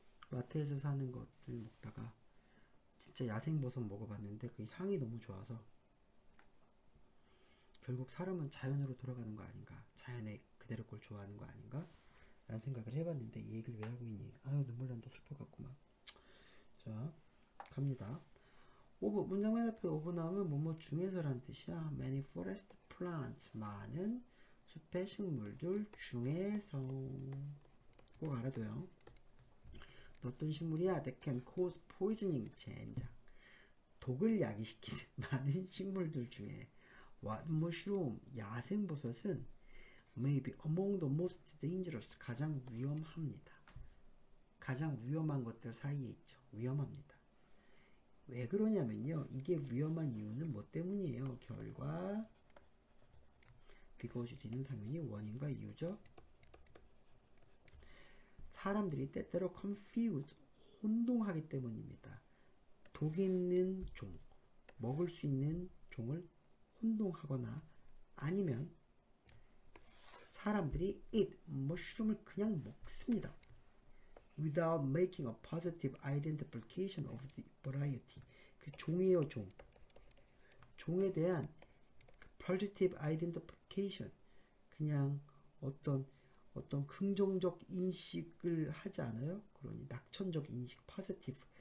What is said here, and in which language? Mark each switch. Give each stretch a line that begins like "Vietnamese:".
Korean: 마트에서 사는 것들 먹다가 진짜 야생버섯 먹어봤는데 그 향이 너무 좋아서 결국 사람은 자연으로 돌아가는 거 아닌가, 자연의 그대로 걸 좋아하는 거 아닌가 라는 생각을 해봤는데 이 얘기를 왜 하고 있니? 아유, 눈물 난다. 슬퍼갖구만. 자, 갑니다. 오브, 문장 맨 앞에 오브 나오면 뭐뭐 중에서란 뜻이야.
English: Many forest plants,
Korean: 많은 숲의 식물들 중에서. 꼭 알아둬요. 어떤 식물이야?
English: That can cause poisoning,
Korean: 젠장, 독을 야기시키는 많은 식물들 중에
English: What mushroom,
Korean: 야생버섯은
English: may be among the most dangerous,
Korean: 가장 위험합니다. 가장 위험한 것들 사이에 있죠. 위험합니다. 왜 그러냐면요, 이게 위험한 이유는 뭐 때문이에요? 결과 because D는 당연히 원인과 이유죠. 사람들이 때때로 confuse, 혼동하기 때문입니다. 독 있는 종, 먹을 수 있는 종을 혼동하거나 아니면 사람들이 eat, 머쉬룸을 그냥 먹습니다.
English: without making a positive identification of the variety.
Korean: 그 종이에요, 종. 종에 대한
English: positive identification.
Korean: 그냥 어떤 긍정적 인식을 하지 않아요? 그러니 낙천적 인식, positive.